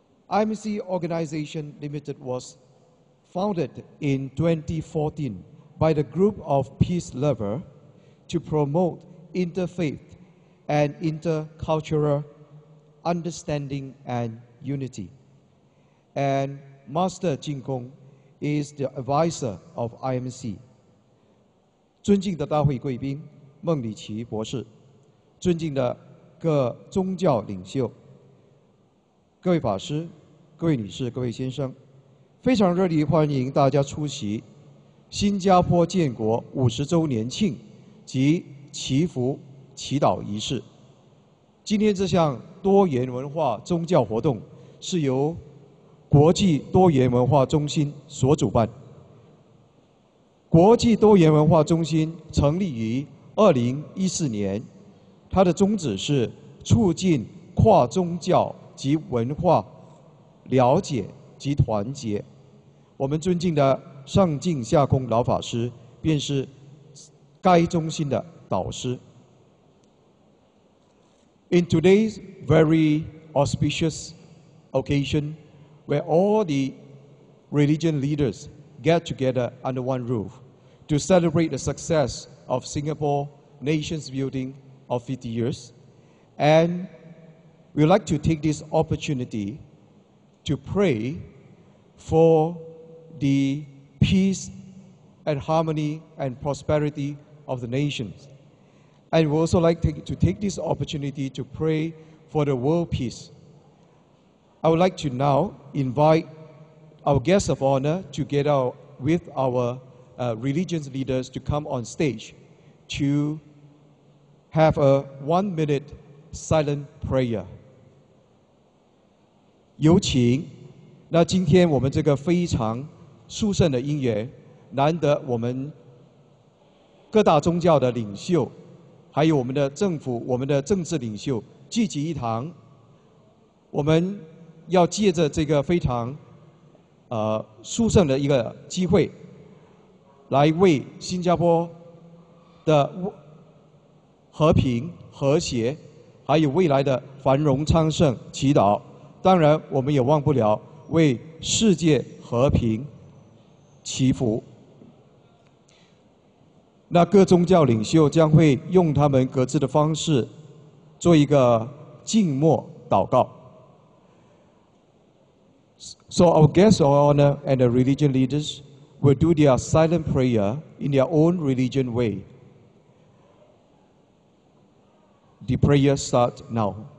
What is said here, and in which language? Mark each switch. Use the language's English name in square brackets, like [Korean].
[English] IMC Organization Limited was founded in 2014 by the group of peace lovers to promote interfaith and intercultural understanding and unity. And Master Jin Kong is the advisor of IMC. [Chinese] 尊敬的大会贵宾孟里奇博士，尊敬的各宗教领袖，各位法师，各位女士，各位先生，非常热烈欢迎大家出席新加坡建国50周年庆及祈福祈祷仪式。今天这项多元文化宗教活动是由国际多元文化中心所主办。国际多元文化中心成立于2014年，它的宗旨是促进跨宗教及文化了解及团结。我们尊敬的上净下空老法师便是该中心的导师。 [English] In today's very auspicious occasion, where all the religion leaders get together under one roof to celebrate the success of Singapore nation's building of 50 years, and we'd like to take this opportunity to pray for the peace and harmony and prosperity of the nations. And we also like to take this opportunity to pray for the world peace. I would like to now invite our guests of honor together with our religious leaders to come on stage to have a 1-minute silent prayer. [Chinese] 有请。那今天我们这个非常殊胜的因缘，难得我们各大宗教的领袖，还有我们的政府、我们的政治领袖聚集一堂，我们要借着这个非常殊胜的一个机会，来为新加坡的和平、和谐，还有未来的繁荣昌盛祈祷。当然，我们也忘不了为世界和平祈福。那各宗教领袖将会用他们各自的方式做一个静默祷告。 [English] So our guests of honor and the religion leaders will do their silent prayer in their own religion way. The prayer starts now.